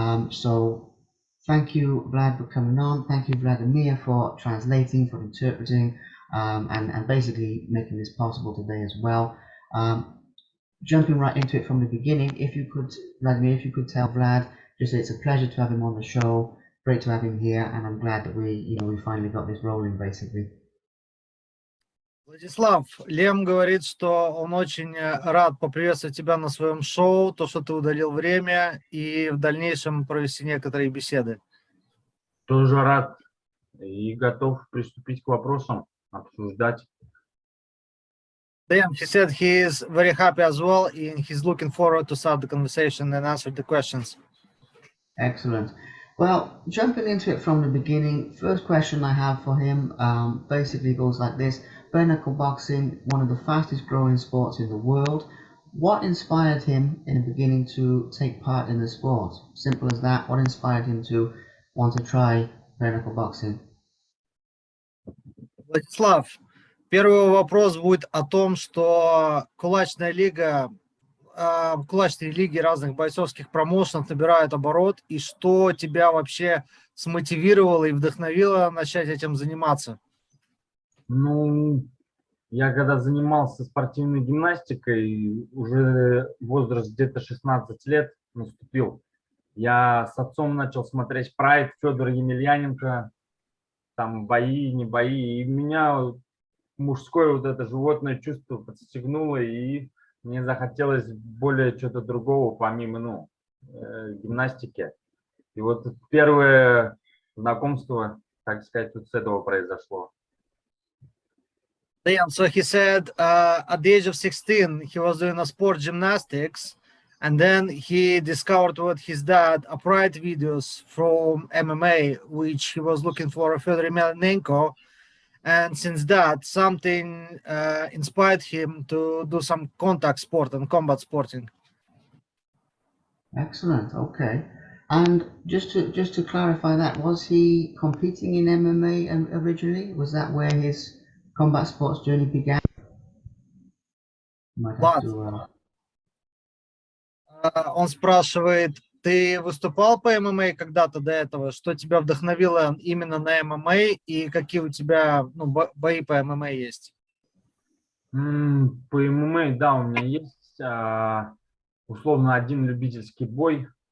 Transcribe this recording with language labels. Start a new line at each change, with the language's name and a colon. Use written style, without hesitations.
English: So thank you, Vlad, for coming on. Thank you, Vladimir, for translating, for interpreting, and basically making this possible today as well. Jumping right into it from the beginning, if you could, Vladimir, if you could tell Vlad, just it's a pleasure to have him on the show. Great to have him here, and I'm glad that we finally got this rolling, basically.
Russian: Владислав, Лем говорит, что он очень рад поприветствовать тебя на своем шоу, то, что ты удалил время и в дальнейшем провести некоторые беседы. Тоже рад и готов приступить к вопросам, обсуждать.
English: Liam, he said he is very happy as well and he's looking forward to start the conversation and answer the questions. Excellent. Well, jumping into it from the beginning, first question I have for him basically goes like this. Bare knuckle boxing, one of the fastest growing sports in the world. What inspired him in the beginning to take part in the sport? Simple as that. What inspired him to want to try bare knuckle boxing?
Russian: Владислав, первый вопрос будет о том, что кулачная лига, кулачные лиги разных бойцовских промоушенов набирают оборот, и что тебя вообще смотивировало и вдохновило начать этим заниматься? Ну, я когда занимался спортивной гимнастикой, уже возраст где-то 16 лет наступил. Я с отцом начал смотреть Прайд, Федора Емельяненко, там бои, не бои, и меня мужское вот это животное чувство подстегнуло, и мне захотелось более чего-то другого, помимо гимнастики. И вот первое знакомство, так сказать, вот с этого произошло.
English: Liam, so he said at the age of 16, he was doing a sport gymnastics, and then he discovered with his dad upright videos from MMA, which he was looking for Fyodor Emelianenko. And since that, something inspired him to do some contact sport and combat sporting. Excellent. Okay. And just to clarify that, was he competing in MMA originally? Was that where his combat sports journey began?
Russian: Влад, он спрашивает, ты выступал по ММА когда-то до этого? Что тебя вдохновило именно на ММА и какие у тебя бои по ММА есть? По ММА, да, у меня есть условно один любительский бой.